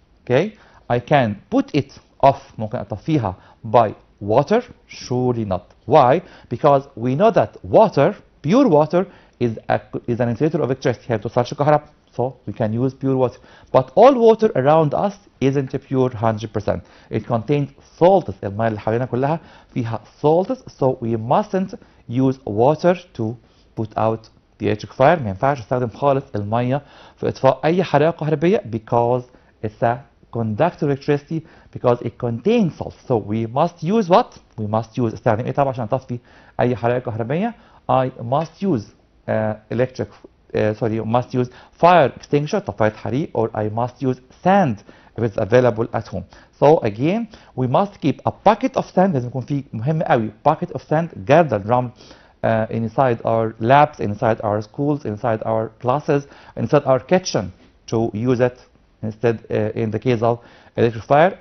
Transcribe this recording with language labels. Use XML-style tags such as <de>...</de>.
<en>Okay, I can put it off،</en> <ar>ممكن أطفيها</ar> <en>by water? Surely not. Why? Because we know that water, pure water, is an insulator of electricity.</en> <ar>هي ما بتوصلش كهرباء.</ar> <en>So we can use pure water. But all water around us isn't pure 100%. It contains salts.</en> <ar>المياه اللي حوالينا كلها فيها salts.</ar> <en>So we mustn't use water to put out the electric fire.</en> <ar>ما ينفعش استخدم خالص المية في إطفاء أي حرائق كهربية</ar> <en>because it's a conductor electricity because it contains salts. So we must use what? We must use</en> <ar>استخدم إيه طبعا عشان أطفي أي حرائق كهربية؟</ar> <en>I must use electric sorry, you must use fire extinguisher</en> <ar>طفاية حريق,</ar> <en>or I must use sand if it's available at home. So again, we must keep a bucket of sand.</en> <ar>لازم يكون في مهم قوي</ar> <en>bucket of sand gathered around inside our labs, inside our schools, inside our classes, inside our kitchen to use it instead in the case of electric fire.</en>